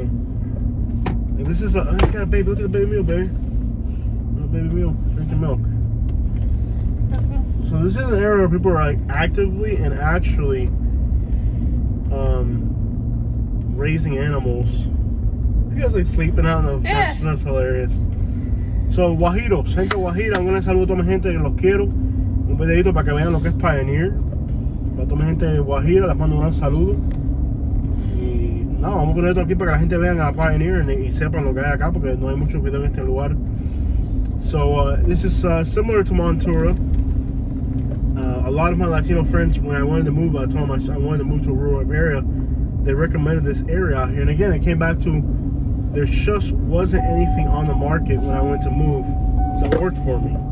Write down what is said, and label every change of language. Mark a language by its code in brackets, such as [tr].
[en] And this is this got a baby. Look at the baby mule, baby. Little baby mule drinking milk. So this is an area where people are like actively and actually raising animals. You guys like sleeping out in the fence. That's hilarious. [es] So Guajiros, gente Guajira, un gran saludo a toda mi gente que los quiero. Un videito para que vean lo que es Pioneer. Para toda mi gente de Guajira les mando un gran saludo. Y nada, vamos a poner esto aquí para que la gente vean a Pioneer y sepan lo que hay acá, porque no hay muchos videos en este lugar. [en] So this is similar to Montura. A lot of my Latino friends, when I wanted to move, I told them I wanted to move to a rural area. They recommended this area out here. And again, it came back to, there just wasn't anything on the market when I went to move that worked for me.